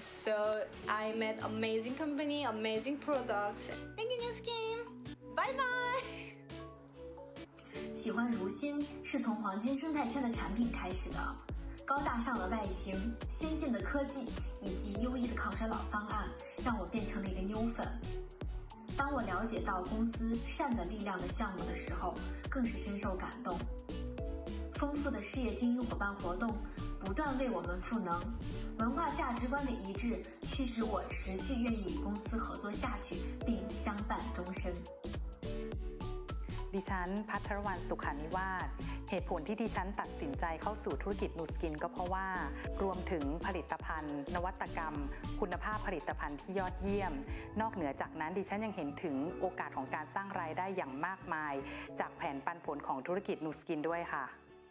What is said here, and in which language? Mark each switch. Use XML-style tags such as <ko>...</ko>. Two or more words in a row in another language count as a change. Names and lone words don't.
<en>So I met amazing company, amazing products. Thank you, Nu Skin. Bye bye.</en> <zh>喜欢如新是从黄金生态圈的产品开始的，高大上的外形、先进的科技以及优异的抗衰老方案，让我变成了一个妞粉。当我了解到公司善的力量的项目的时候，更是深受感动。丰富的事业精英伙伴活动不断为我们赋能，文化价值观的一致驱使我持续愿意与公司合作下去，并相伴终身。</zh> <th>ดิฉันภัทรวรรณสุขานิวาสเหตุผลที่ดิฉันตัดสินใจเข้าสู่ธุรกิจนูสกินก็เพราะว่ารวมถึงผลิตภัณฑ์นวัตกรรมคุณภาพผลิตภัณฑ์ที่ยอดเยี่ยมนอกเหนือจากนั้นดิฉันยังเห็นถึงโอกาสของการสร้างรายได้อย่างมากมายจากแผนปันผลของธุรกิจนูสกินด้วยค่ะ</th>